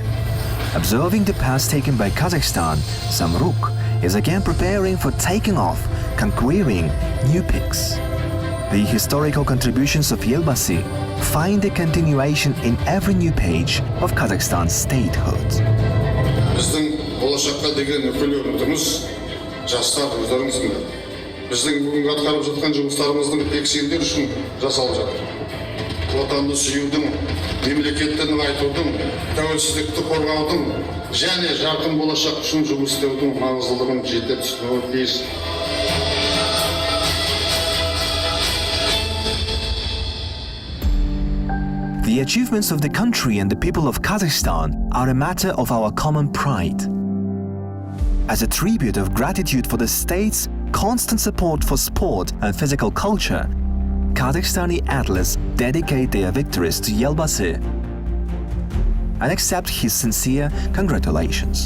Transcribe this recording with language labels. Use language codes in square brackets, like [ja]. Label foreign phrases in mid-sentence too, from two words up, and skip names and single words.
[en] Observing the path taken by Kazakhstan, Samruk is again preparing for taking off, conquering new peaks. The historical contributions of Elbasy find a continuation in every new page of Kazakhstan's statehood. [kk] Біздің болашаққа деген үкілі үмітіміз жастар өздеріңіздің. Біздің бүгінгі атқарып жатқан жұмыстарымыздың тек сендер үшін жасалып жатыр. Отанды сүюдің, мемлекетті нығайтудың, тәуелсіздікті қорғаудың және жарқын болашақ үшін жұмыс істеудің маңыздылығын жете түсінуі тиіс. [en] The achievements of the country and the people of Kazakhstan are a matter of our common pride. As a tribute of gratitude for the state's constant support for sport and physical culture, Kazakhstani athletes dedicate their victories to Elbasy and accept his sincere congratulations.